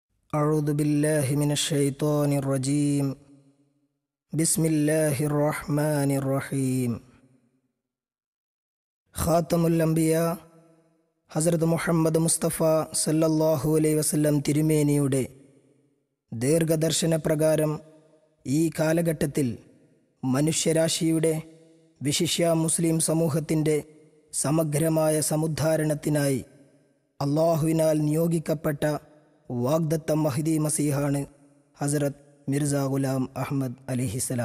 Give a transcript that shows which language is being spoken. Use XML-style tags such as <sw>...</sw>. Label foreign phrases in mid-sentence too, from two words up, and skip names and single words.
<ar>أعوذ بالله من الشيطان الرجيم بسم الله الرحمن الرحيم خاتم الأنبياء</ar> <ml>ഹസ്രത്ത് മുഹമ്മദ് മുസ്തഫ</ml> <ar>صلى الله عليه وسلم</ar> <ml>തിരുമേനിയുടെ ദീർഘദർശന പ്രകാരം ഈ കാലഘട്ടത്തിൽ മനുഷ്യരാശിയുടെ വിശിഷ്യ മുസ്ലിം സമൂഹത്തിൻ്റെ സമഗ്രമായ സമുദ്ധാരണത്തിനായി അള്ളാഹുവിനാൽ നിയോഗിക്കപ്പെട്ട വാഗ്ദത്ത മഹ്ദി മസീഹാണ് ഹസ്രത്ത് മിർസ ഗുലാം അഹമ്മദ് അലിഹിസലാം.</ml>